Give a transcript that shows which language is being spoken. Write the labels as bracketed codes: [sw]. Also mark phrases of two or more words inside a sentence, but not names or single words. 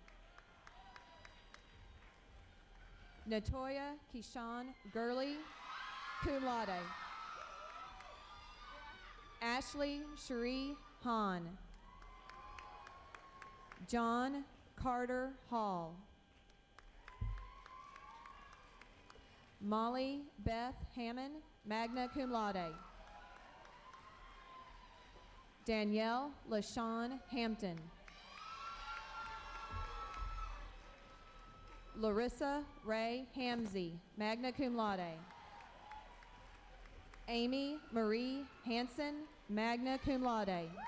[en] Natoya Keyshawn Gurley, [la] cum laude. [en] Ashley Cherie Hahn. John Carter Hall. Molly Beth Hammond, [la] magna cum laude. [en] Danielle LaShawn Hampton. Larissa Ray Hamzy, [la] magna cum laude. [en] Amy Marie Hanson, [la] magna cum laude.